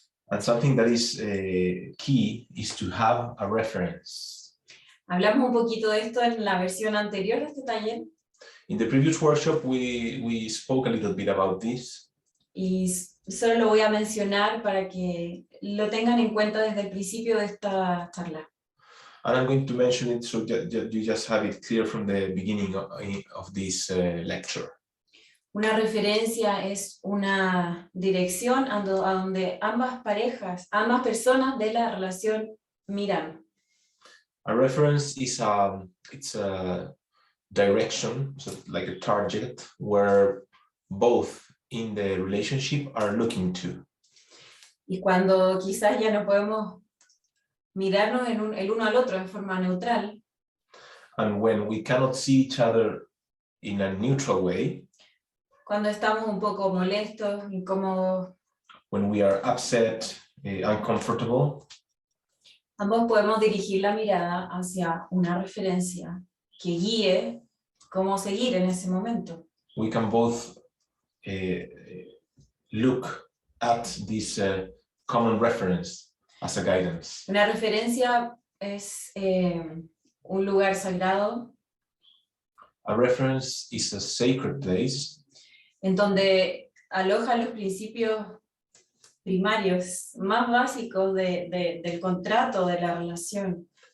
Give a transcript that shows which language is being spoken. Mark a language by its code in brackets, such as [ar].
[en] And something that is key is to have a reference. [es] Hablamos un poquito de esto en la versión anterior de este taller. [en] In the previous workshop, we spoke a little bit about this. [es] Y solo lo voy a mencionar para que lo tengan en cuenta desde el principio de esta charla. [en] And I'm going to mention it so you just have it clear from the beginning of this lecture. [es] Una referencia es una dirección a donde ambas personas de la relación miran. [en] A reference is it's a direction, so like a target where both in the relationship are looking to. [es] Y cuando quizás ya no podemos mirarnos el uno al otro en forma neutral. [en] And when we cannot see each other in a neutral way. [es] Cuando estamos un poco molestos, incómodos. [en] When we are upset, uncomfortable. [es] Ambos podemos dirigir la mirada hacia una referencia que guíe cómo seguir en ese momento. [en] We can both look at this common reference as a guidance. [es] Una referencia es un lugar sagrado. [en] A reference is a sacred place. [es] En donde aloja los principios primarios más básicos del contrato de la relación.